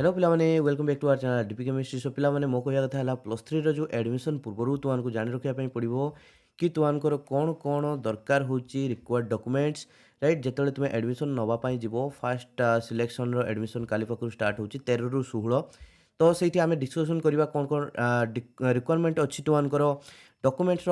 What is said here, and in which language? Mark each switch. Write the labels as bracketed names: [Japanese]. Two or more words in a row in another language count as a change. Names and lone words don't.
[English] ପିଲାମାନେ welcome back to our channel ଡିପି କେମିଷ୍ଟ୍ରି। [Odia] ସୋ ପିଲାମାନେ ମୋ କହିବା କଥା ହେଲା +3 जो एडमिशन पूର୍ବରୁ ତୁମମାନଙ୍କୁ ଜାଣି ରଖିବା ପାଇଁ ପଡ଼ିବ କି ତୁମମାନଙ୍କର କ'ଣ ଦରକାର ହେଉଛି [English] required documents right. [Odia] ଯେତେବେଳେ ତୁମେ ଏଡମିସନ୍ ନେବା ପାଇଁ ଯିବ ଫାର୍ଷ୍ଟ ସିଲେକ୍ସନ୍ର ଏଡମିସନ୍ କାଲି ପାଖରୁ ଷ୍ଟାର୍ଟ ହେଉଛି 13 ରୁ 16। ତ ସେଇଠି ଆମେ ଡିସ୍କସନ୍ କରିବା କ'ଣ ରିକ୍ୱାରମେଣ୍ଟ ଅଛି ତୁମମାନଙ୍କର ଡକୁମେଣ୍ଟସ୍ର।